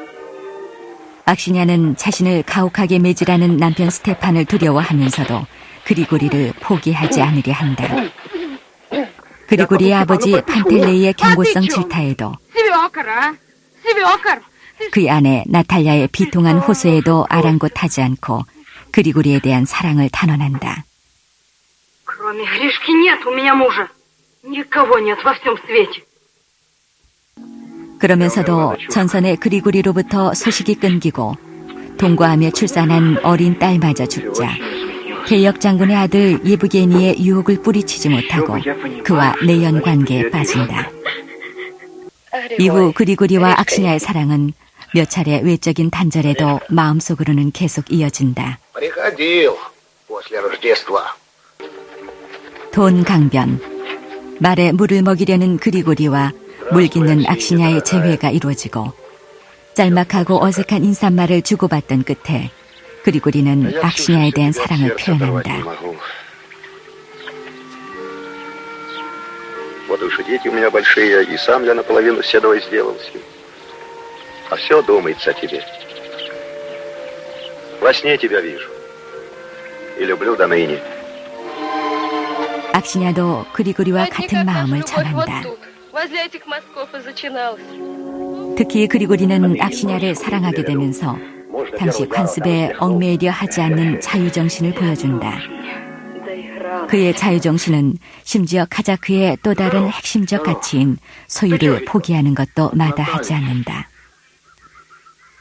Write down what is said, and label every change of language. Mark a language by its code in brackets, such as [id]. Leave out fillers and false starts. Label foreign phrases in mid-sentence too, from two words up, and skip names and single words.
[ko] 악시냐는 자신을 가혹하게 매질하는 남편 스테판을 두려워하면서도 그리고리를 포기하지 않으려 한다. 그리고리의 아버지 판텔레이의 경고성 질타에도 그의 아내 나탈야의 비통한 호소에도 아랑곳하지 않고 그리고리에 대한 사랑을 단언한다. [ru] Кроме Гришки нет у меня мужа. Никого нет во всем свете. [ko] 그러면서도 전선의 그리고리로부터 소식이 끊기고 동거하며 출산한 어린 딸마저 죽자 개역 장군의 아들 예브게니의 유혹을 뿌리치지 못하고 그와 내연 관계에 빠진다. 이후 그리고리와 악시냐의 사랑은 몇 차례 외적인 단절에도 마음속으로는 계속 이어진다. 돈 강변, 말에 물을 먹이려는 그리고리와 물깃는 악시냐의 재회가 이루어지고 짤막하고 어색한 인사말을 주고받던 끝에 그리고리는 악시냐에 대한 사랑을 표현한다. [ru] Вот уж и дети у меня большие, и сам я наполовину седой сделался. А все думается о тебе. Во сне тебя вижу. И люблю до ныне. [ko] 악시냐도 그리고리와 같은 마음을 전한다. 특히 그리고리는 악시냐를 사랑하게 되면서 당시 관습에 얽매이려 하지 않는 자유정신을 보여준다. 그의 자유정신은 심지어 카자크의 또 다른 핵심적 가치인 소유를 포기하는 것도 마다하지 않는다.